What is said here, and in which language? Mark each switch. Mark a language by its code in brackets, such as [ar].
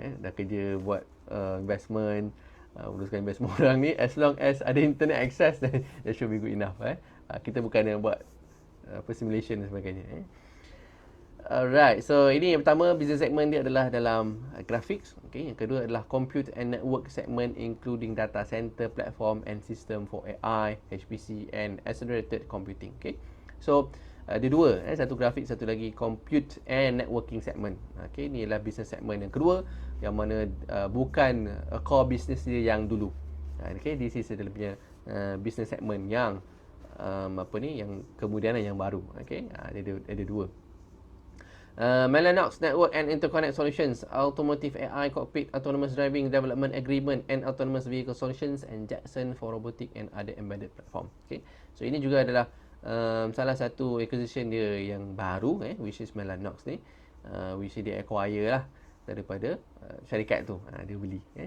[ms] Dah kerja buat investment, uruskan investment orang ni, [en] as long as ada internet access then that should be good enough. [ms] Kita bukan yang buat simulation dan sebagainya. Alright, so ini yang pertama business segment dia adalah dalam graphics. Okay, yang kedua adalah [en] compute and network segment including data center, platform and system for AI, HPC and accelerated computing. [ms] Okay, so ada dua, satu grafik, satu lagi [en] compute and networking segment. [ms] Okay, ini adalah business segment yang kedua yang mana bukan core business dia yang dulu. Okay, [en] this is [ms] adalah punya business segment yang yang kemudian yang baru. Okay, ada dua. [en] Mellanox Network and Interconnect Solutions, Automotive AI Cockpit Autonomous Driving Development Agreement and Autonomous Vehicle Solutions, and Jackson for Robotic and Other Embedded Platform. [ms] Okay, so ini juga adalah salah satu acquisition dia yang baru [en] which is Mellanox ni, which [ms] dia acquire lah daripada syarikat tu, dia beli.